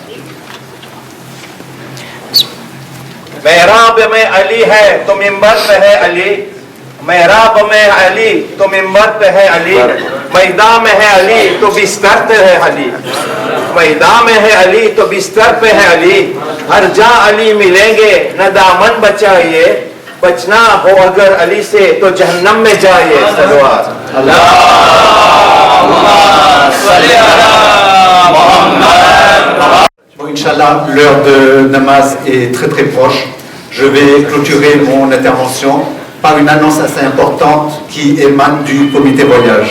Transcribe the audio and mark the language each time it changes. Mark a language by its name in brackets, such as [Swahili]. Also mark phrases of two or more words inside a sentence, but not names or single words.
[Urdu] محراب میں علی ہے تو منبر پہ ہے علی، محراب میں علی تو منبر پہ ہے علی، میدان میں ہے علی تو بستر پہ ہے علی، میدان میں ہے علی تو بستر پہ ہے علی، ہر جا علی ملیں گے نہ دامن بچائیے، بچنا ہو اگر علی سے تو جہنم میں جائیے. [French] Bon, Inch'Allah, l'heure de namaz est très très proche. Je vais clôturer mon intervention par une annonce assez importante qui émane du comité voyage.